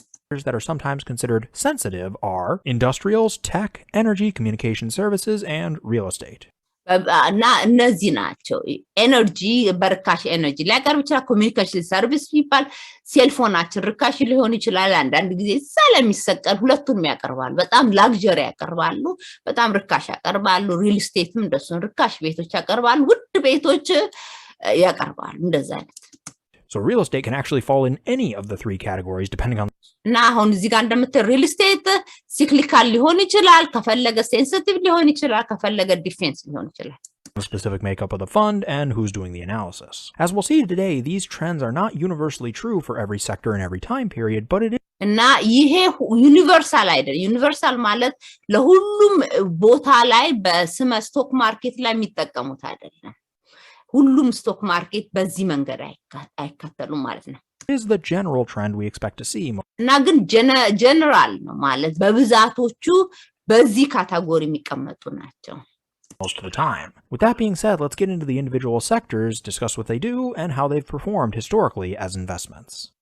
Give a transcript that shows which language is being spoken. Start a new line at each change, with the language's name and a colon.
English: that are sometimes considered sensitive are industrials, tech, energy, communication services, and real estate.
Amharic: እና እነዚህ ናቸው ኤነርጂ በርካሽ ኤነርጂ ሊያቀርብ ይችላል ኮሚኒኬሽን ሰርቪስ ይባል ሴልፎናችን ርካሽ ሊሆን ይችላል አንዳንድ ጊዜ ስለሚሰቀል ሁለቱንም ያቀርባሉ በጣም ላግጀሪ ያቀርባሉ በጣም ርካሽ ያቀርባሉ ሪል ስቴትም እንደሱ ርካሽ ቤቶች ያቀርባሉ ውድ ቤቶች ያቀርባሉ እንደዛ አይነት
English: So real estate can actually fall in any of the three categories depending on
Amharic: እና አሁን እዚህ ጋር እንደምትል ሪል ስቴት ሲክሊካል ሊሆን ይችላል ከፈለገ ሴንሲቲቭ ሊሆን ይችላል ከፈለገ ዲፌንስ ሊሆን ይችላል
English: the specific makeup of the fund and who's doing the analysis. As we'll see today, these trends are not universally true for every sector in every time period, but it is
Amharic: እና ይሄ ዩኒቨርሳል አይደለም ዩኒቨርሳል ማለት ለሁሉም ቦታ ላይ በስመ ስቶክ ማርኬት ላይ የሚጠቀሙት አይደለም ሁሉም ስቶክ ማርኬት በዚህ መንገድ አይከተሉም ማለት ነው
English: is the general trend we expect to see.
Amharic: እና ግን ጀነራል ነው ማለት በብዛቶቹ በዚህ ካታጎሪ የሚቀመጡ ናቸው
English: most of the time. With that being said, let's get into the individual sectors, discuss what they do, and how they've performed historically as investments.